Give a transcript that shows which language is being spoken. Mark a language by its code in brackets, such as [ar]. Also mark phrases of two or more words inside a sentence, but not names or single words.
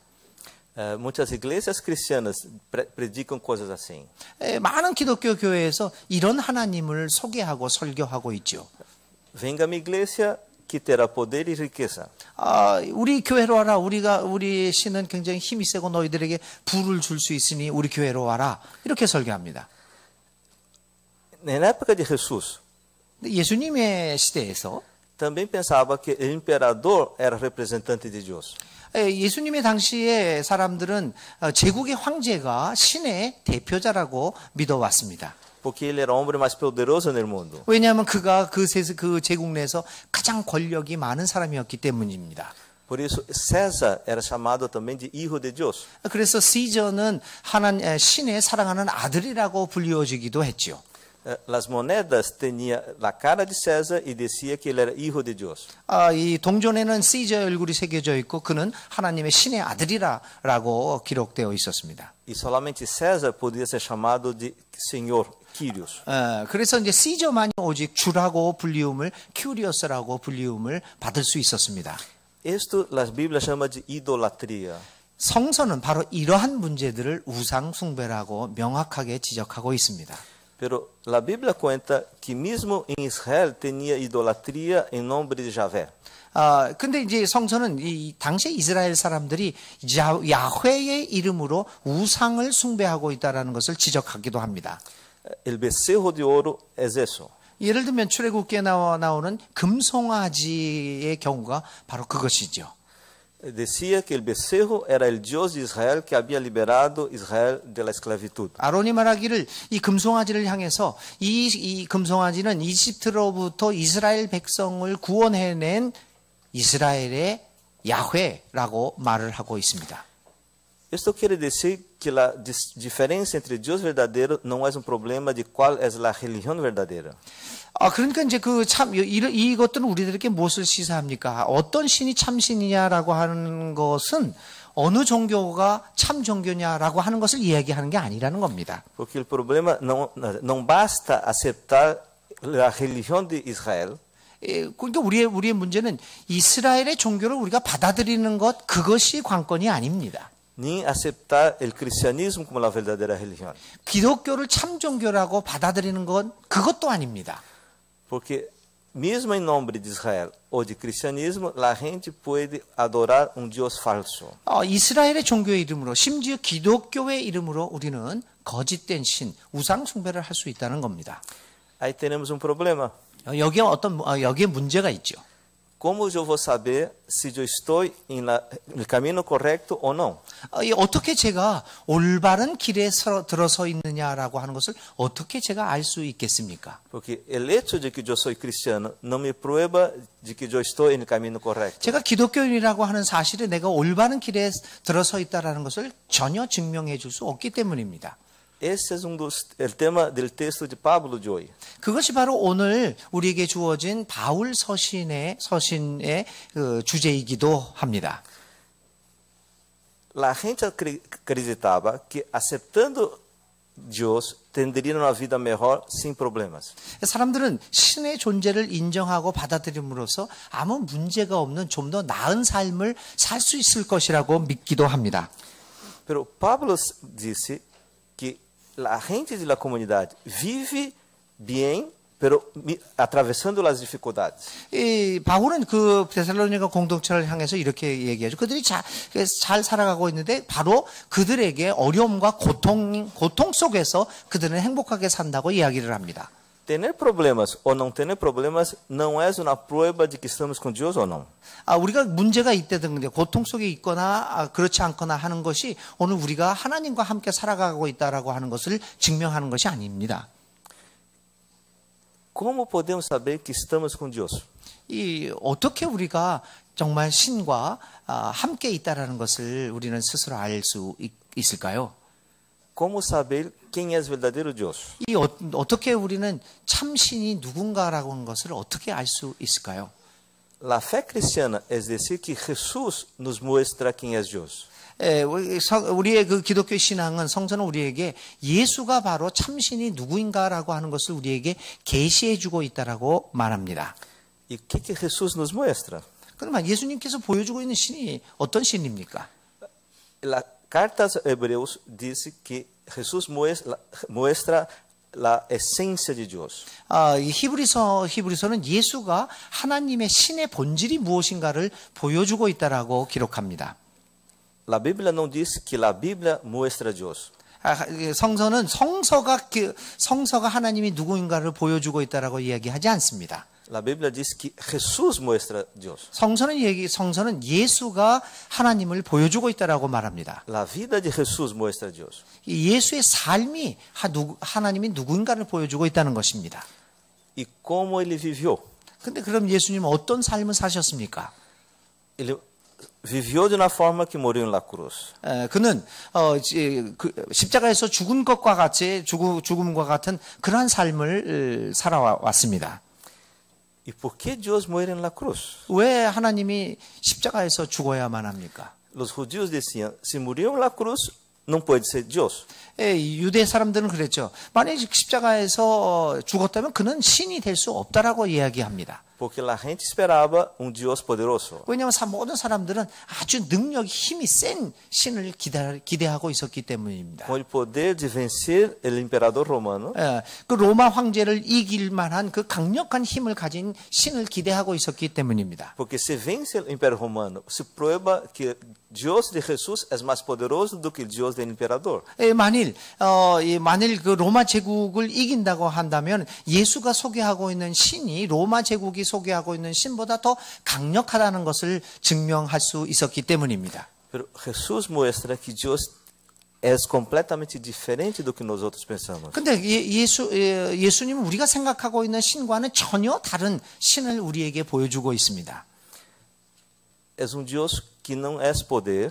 [pt] Muitas igrejas cristianas predicam coisas assim. [ko] 많은 기독교 교회에서 이런 하나님을 소개하고 설교하고 있죠. [pt] Venga a minha igreja que terá poder e riqueza. [ko] 우리 교회로 와라. 우리 신은 굉장히 힘이 세고 너희들에게 부를 줄 수 있으니 우리 교회로 와라. 이렇게 설교합니다. [pt] Na época de Jesus, [ko] 예수님의 시대에서 [pt] também pensava que o imperador era representante de Deus. [ko] 예수님의 당시에 사람들은 제국의 황제가 신의 대표자라고 믿어왔습니다. [pt] Porque ele era o homem mais poderoso no mundo. [ko] 왜냐하면 그가 그 제국 내에서 가장 권력이 많은 사람이었기 때문입니다. [pt] Por isso, César era chamado também de Hijo de Deus. [ko] 그래서 시저는 신의 사랑하는 아들이라고 불리워지기도 했죠. [es] Las monedas tenía la cara de César y decía que él era hijo de Dios. [ko] 이 동전에는 시저의 얼굴이 새겨져 있고 그는 하나님의 신의 아들이라고 기록되어 있었습니다. [pt] E solamente César podia ser chamado de Senhor, Kyrios. [ko] 그래서 이제 시저만이 오직 주라고 불리움을 큐리오스라고 불리움을 받을 수 있었습니다. [pt] Isto las Bíblias chama de idolatria. [ko] 성서는 바로 이러한 문제들을 우상 숭배라고 명확하게 지적하고 있습니다. [es] Pero la Bíblia cuenta que [pt] mesmo em Israel tinha idolatria em nome de Javé. [ko] 근데 이제 성서는 이 당시 이스라엘 사람들이 야훼의 이름으로 우상을 숭배하고 있다라는 것을 지적하기도 합니다. [es] El becerro de ouro es eso. [ko] 예를 들면 출애굽기에 나오는 금송아지의 경우가 바로 그것이죠. [es] Decía que el becerro era el Dios de Israel que había liberado Israel de la esclavitud. [ko] 아론이 말하기를 이 금송아지를 향해서 이 금송아지는 이집트로부터 이스라엘 백성을 구원해낸 이스라엘의 야훼라고 말을 하고 있습니다. [es] Esto quiere decir que la diferencia entre Dios verdadero no es un problema de cuál es la religión verdadera. [ko] 그러니까 이제 이것들은 우리들에게 무엇을 시사합니까? 어떤 신이 참 신이냐라고 하는 것은 어느 종교가 참 종교냐라고 하는 것을 이야기하는 게 아니라는 겁니다. [es] Porque el problema não basta aceptar la religión de Israel. [ko] 그러니까 우리의 문제는 이스라엘의 종교를 우리가 받아들이는 것 그것이 관건이 아닙니다. [es] Ni aceptar el cristianismo como la verdadera religión. [ko] 기독교를 참 종교라고 받아들이는 건 그것도 아닙니다. [pt] Porque mesmo em nome de Israel ou de cristianismo, a gente pode adorar um Deus falso. [ko] 이스라엘의 종교의 이름으로 심지어 기독교의 이름으로 우리는 거짓된 신, 우상 숭배를 할 수 있다는 겁니다. [pt] Aí temos um problema. [ko] 여기에 문제가 있죠. [pt] Como eu vou saber se eu estou no caminho correto ou não? [ko] 어떻게 제가 올바른 길에 들어서 있느냐라고 하는 것을 어떻게 제가 알 수 있겠습니까? [es] Porque el hecho de que [pt] eu sou cristiano não me [es] prueba de que [pt] eu estou no caminho correto. [ko] 제가 기독교인이라고 하는 사실에 내가 올바른 길에 들어서 있다라는 것을 전혀 증명해 줄 수 없기 때문입니다. [pt] Esse é [es] el tema del texto de Pablo de hoy. [ko] 그것이 바로 오늘 우리에게 주어진 바울 서신의 그 주제이기도 합니다. [pt] A gente acreditava que aceptando Deus tendria uma vida melhor sem problemas. [ko] 사람들은 신의 존재를 인정하고 받아들임으로써 아무 문제가 없는 좀 더 나은 삶을 살 수 있을 것이라고 믿기도 합니다. [pt] Pero Pablo disse que a gente da comunidade vive bem, pero atravessando as dificuldades. [ko] 바울은 그 데살로니가 공동체를 향해서 이렇게 얘기하죠. 그들이 잘 살아가고 있는데 바로 그들에게 어려움과 고통 속에서 그들은 행복하게 산다고 이야기를 합니다. [pt] Ter problemas ou não ter problemas não é uma prova de que estamos com Deus ou não. [ko] 우리가 문제가 있다든지 고통 속에 있거나 그렇지 않거나 하는 것이 오늘 우리가 하나님과 함께 살아가고 있다라고 하는 것을 증명하는 것이 아닙니다. [pt] Como podemos saber que estamos com Deus? [ko] 어떻게 우리가 정말 신과 함께 있다라는 것을 우리는 스스로 알 수 있을까요? [pt] Como saber quem é o verdadeiro Deus? [ko] 어떻게 우리는 참 신이 누군가라고 하는 것을 어떻게 알 수 있을까요? [es] La fé cristiana es decir que Jesús nos muestra [pt] quem é Deus. [ko] 우리의 그 기독교 신앙은 성서는 우리에게 예수가 바로 참신이 누구인가라고 하는 것을 우리에게 계시해 주고 있다라고 말합니다. [pt] E o que Jesus nos mostra? [ko] 그러면 예수님께서 보여주고 있는 신이 어떤 신입니까? [es] La carta [pt] aos Hebreus diz que Jesus [es] muestra la esencia [pt] de Deus. [ko] 이 히브리서는 예수가 하나님의 신의 본질이 무엇인가를 보여주고 있다라고 기록합니다. [pt] La Bíblia não diz que a Bíblia mostra Deus. [ko] 성서는 성서가 하나님이 누구인가를 보여주고 있다라고 이야기하지 않습니다. [pt] La Bíblia diz que Jesus mostra Deus. [ko] 성서는 예수가 하나님을 보여주고 있다라고 말합니다. [pt] La vida de Jesus mostra Deus. [ko] 예수의 삶이 하나님이 누구인가를 보여주고 있다는 것입니다. [pt] E como ele viveu? [ko] 근데 그럼 예수님은 어떤 삶을 사셨습니까? [es] vivió de una forma que murió en la cruz. [ko] 그는 십자가에서 죽은 것과 같이 죽음과 같은 그러한 삶을 살아왔습니다. [es] ¿Y por qué Dios muere en la cruz? [ko] 왜 하나님이 십자가에서 죽어야만 합니까? [es] Los judíos decían, si murió en la cruz, no puede ser Dios. [ko] 유대 사람들은 그랬죠. 만약에 십자가에서 죽었다면 그는 신이 될 수 없다라고 이야기합니다. [es] Porque la gente esperaba un Dios poderoso. [ko] 왜냐하면 모든 사람들은 아주 능력이 힘이 센 신을 기대하고 있었기 때문입니다. [es] Com el poder de vencer el emperador romano. [ko] 그 로마 황제를 이길 만한 그 강력한 힘을 가진 신을 기대하고 있었기 때문입니다. [es] Porque se vence el imperio romano, se prueba que Dios de Jesús es más poderoso [pt] do que [es] el Dios del emperador. [ko] 만일 그 로마 제국을 이긴다고 한다면 예수가 소개하고 있는 신이 로마 제국이 소개하고 있는 신보다 더 강력하다는 것을 증명할 수 있었기 때문입니다. [es] Pero Jesús muestra que Dios es completamente diferente [pt] do que [es] nosotros pensamos. [ko] 근데 예수님은 우리가 생각하고 있는 신과는 전혀 다른 신을 우리에게 보여주고 있습니다. [es] Es un Dios que no es poder,